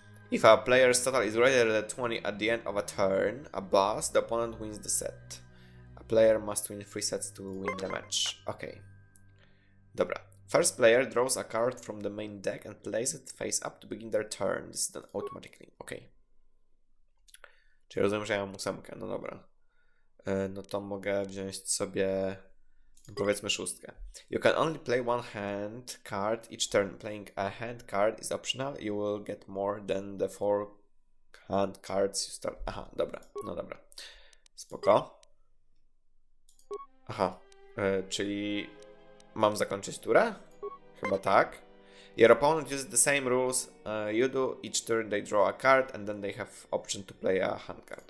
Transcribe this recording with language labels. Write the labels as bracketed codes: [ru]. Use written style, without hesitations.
[en] If a player's total is greater than 20 at the end of a turn, a boss, the opponent wins the set. A player must win 3 sets to win the match. Okay. Dobra. First player draws a card from the main deck and plays it face up to begin their turn. This is done automatically. Okay. [pl] Czyli rozumiem, że ja mam 8. No dobra. No to mogę wziąć sobie, powiedzmy, 6. [en] You can only play one hand card each turn. Playing a hand card is optional. You will get more than the 4 hand cards you start. [pl] Aha, dobra. No dobra. Spoko. Aha. Czyli mam zakończyć turę? Chyba tak. [en] Your opponent uses the same rules you do. Each turn they draw a card and then they have option to play a hand card.